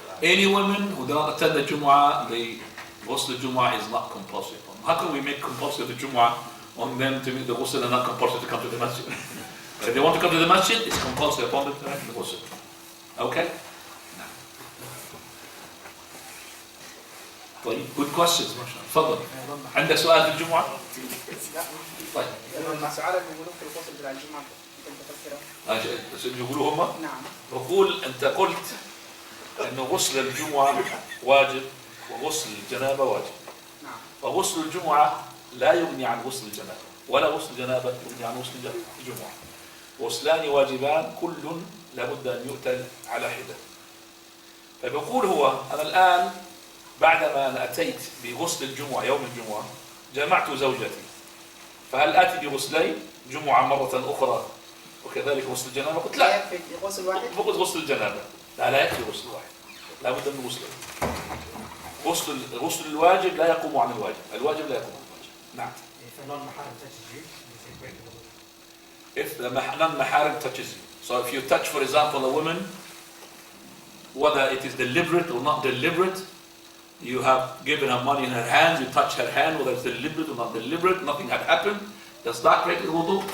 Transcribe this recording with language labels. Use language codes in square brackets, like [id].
[en] Any women who do not attend the Jumu'ah, the ghusl Jumu'ah is not compulsory upon them. How can we make compulsory the Jumu'ah on them to make the ghusl and not compulsory to come to the masjid? If they want to come to the masjid, it's compulsory upon them to make the ghusl. Okay? No. [ar] طيب, [en] good questions [ar] ما شاء الله. تفضل. عندك سؤال في الجمعة؟ طيب. سؤالك بيقولوا في الغسل بتاع الجمعة كنت بفسره. يقولوا هم؟ نعم. بقول أنت قلت أنه غسل الجمعة واجب وغسل الجنابة واجب. نعم. فغسل الجمعة لا يغني عن غسل الجنابة ولا غسل الجنابة يغني عن غسل الجمعة. غسلان واجبان كل لابد أن يؤتى على حدة. فبقول هو أنا الآن بعدما أنا أتيت بغسل الجمعة يوم الجمعة جمعت زوجتي، فهل آتي بغسلين جمعة مرة أخرى وكذلك غسل الجنابة؟ قلت لا. يكفي غسل واحد؟ فقط غسل الجنابة. لا يكفي غسل واحد، لا بد من غسلين. غسل الواجب لا يقوم عن الواجب، الواجب لا يقوم عن الواجب. نعم. [en] If a non-mahram touches you, you say break the wudu. If the non-mahram touches you. So if you touch, for example, a woman, whether it is deliberate or not deliberate, you have given her money in her hands, you touch her hand, whether it's deliberate or not deliberate, nothing had happened, does that break the wudu?